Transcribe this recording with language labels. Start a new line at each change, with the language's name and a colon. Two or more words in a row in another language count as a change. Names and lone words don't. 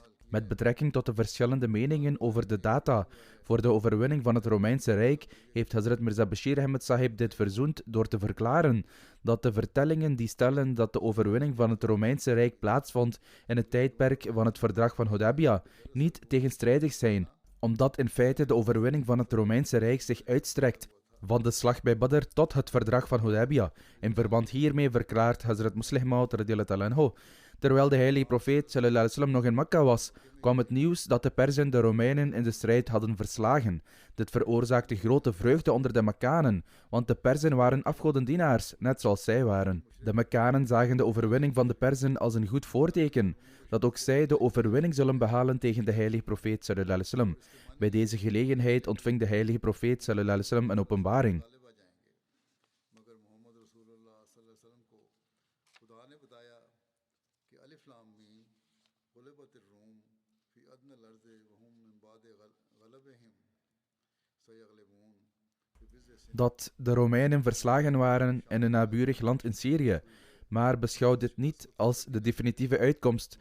Dutch: Met betrekking tot de verschillende meningen over de data voor de overwinning van het Romeinse Rijk, heeft Hazrat Mirza Bashir Ahmed Sahib dit verzoend door te verklaren dat de vertellingen die stellen dat de overwinning van het Romeinse Rijk plaatsvond in het tijdperk van het verdrag van Hudaybiyah niet tegenstrijdig zijn, omdat in feite de overwinning van het Romeinse Rijk zich uitstrekt van de slag bij Badr tot het verdrag van Hudaybiyah. In verband hiermee verklaart Hazrat Muslih Maud
Arabic: رضي الله عنه:
Dutch: terwijl de heilige profeet
Arabic: صلى الله عليه وسلم
Dutch: nog in Mekka was, kwam het nieuws dat de Perzen de Romeinen in de strijd hadden verslagen. Dit veroorzaakte grote vreugde onder de Mekkanen, want de Perzen waren afgodendienaars, net zoals zij waren. De Mekkanen zagen de overwinning van de Perzen als een goed voorteken, dat ook zij de overwinning zullen behalen tegen de heilige profeet
Arabic: صلى الله عليه وسلم.
Dutch: Bij deze gelegenheid ontving de heilige profeet
Arabic: صلى الله عليه وسلم
Dutch: een openbaring. Dat de Romeinen verslagen waren in een naburig land in Syrië, maar beschouw dit niet als de definitieve uitkomst.